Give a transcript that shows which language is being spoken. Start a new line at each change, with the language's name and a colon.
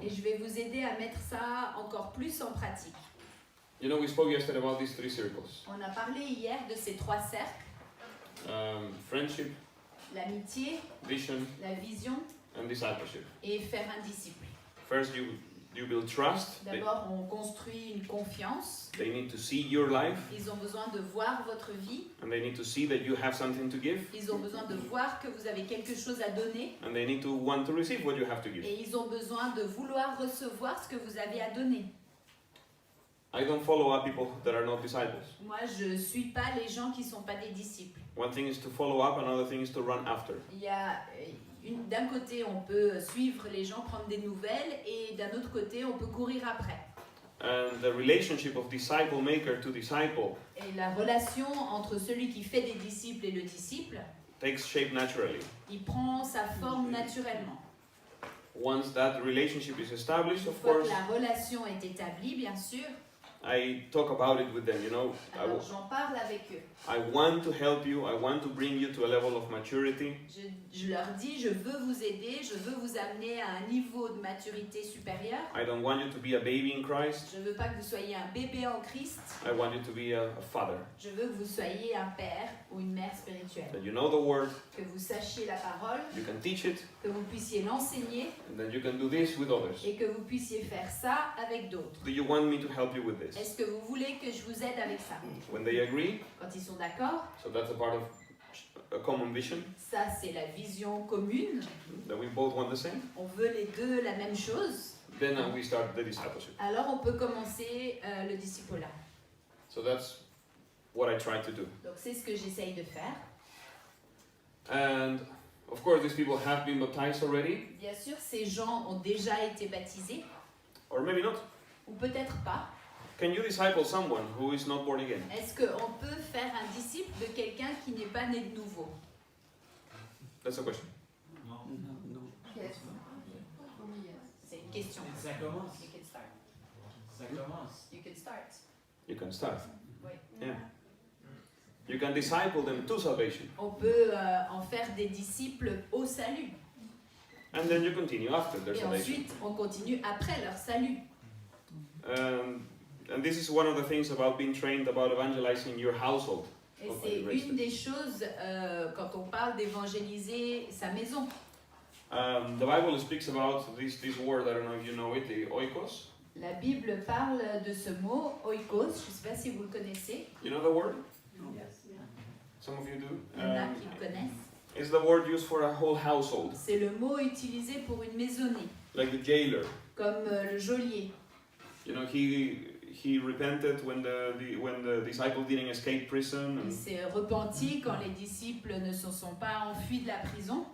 French: Et je vais vous aider à mettre ça encore plus en pratique.
English: You know, we spoke yesterday about these 3 circles.
French: On a parlé hier de ces 3 cercles,
English: Friendship,
French: l'amitié,
English: vision,
French: la vision
English: and discipleship.
French: et faire un disciple.
English: First, you build trust.
French: D'abord, on construit une confiance.
English: They need to see your life,
French: Ils ont besoin de voir votre vie.
English: and they need to see that you have something to give,
French: Ils ont besoin de voir que vous avez quelque chose à donner.
English: and they need to want to receive what you have to give.
French: Et ils ont besoin de vouloir recevoir ce que vous avez à donner.
English: I don't follow up people that are not disciples.
French: Moi, je ne suis pas les gens qui ne sont pas des disciples.
English: One thing is to follow up, another thing is to run after.
French: Il y a d'un côté, on peut suivre les gens, prendre des nouvelles, et d'un autre côté, on peut courir après.
English: And the relationship of disciple maker to disciple
French: Et la relation entre celui qui fait des disciples et le disciple,
English: takes shape naturally.
French: il prend sa forme naturellement.
English: Once that relationship is established,
French: Une
English: of
French: fois
English: course,
French: que la relation est établie, bien sûr,
English: I talk about it with them, you know.
French: Alors j'en parle avec eux.
English: I want to help you, I want to bring you to a level of maturity.
French: Je leur dis, je veux vous aider, je veux vous amener à un niveau de maturité supérieur.
English: I don't want you to be a baby in Christ.
French: Je veux pas que vous soyez un bébé en Christ.
English: I want you to be a father.
French: Je veux que vous soyez un père ou une mère spirituelle.
English: That you know the word,
French: Que vous sachiez la parole,
English: you can teach it,
French: que vous puissiez l'enseigner
English: and then you can do this with others.
French: et que vous puissiez faire ça avec d'autres.
English: Do you want me to help you with this?
French: Est-ce que vous voulez que je vous aide avec ça?
English: When they agree,
French: Quand ils sont d'accord,
English: so that's a part of a common vision,
French: ça c'est la vision commune.
English: that we both want the same.
French: On veut les deux la même chose.
English: Then we start the discipleship.
French: Alors on peut commencer le discipulat.
English: So that's what I try to do.
French: Donc c'est ce que j'essaye de faire.
English: And of course, these people have been baptized already,
French: Bien sûr, ces gens ont déjà été baptisés,
English: or maybe not.
French: ou peut-être pas.
English: Can you disciple someone who is not born again?
French: Est-ce qu'on peut faire un disciple de quelqu'un qui n'est pas né de nouveau?
English: That's a question.
French: Non.
English: Yes.
French: C'est une question. Ça commence.
English: You can start.
French: Ça commence.
English: You can start. You can start.
French: Oui.
English: Yeah. You can disciple them to salvation.
French: On peut en faire des disciples au salut.
English: And then you continue after their
French: Et
English: salvation.
French: ensuite, on continue après leur salut.
English: And this is one of the things about being trained about evangelizing your household.
French: Et
English: of
French: c'est Jüngrite. une des choses quand on parle d'évangéliser sa maison.
English: The Bible speaks about this word, I don't know if you know it, the oikos.
French: La Bible parle de ce mot, oikos, je ne sais pas si vous le connaissez.
English: You know the word? Yes. Some of you do.
French: Il y en a qui le connaissent.
English: It's the word used for a whole household,
French: C'est le mot utilisé pour une maisonnée,
English: like the jailer.
French: comme le geôlier.
English: You know, he repented when the disciples didn't escape prison,
French: Il s'est repenti quand les disciples ne se sont pas enfuis de la prison.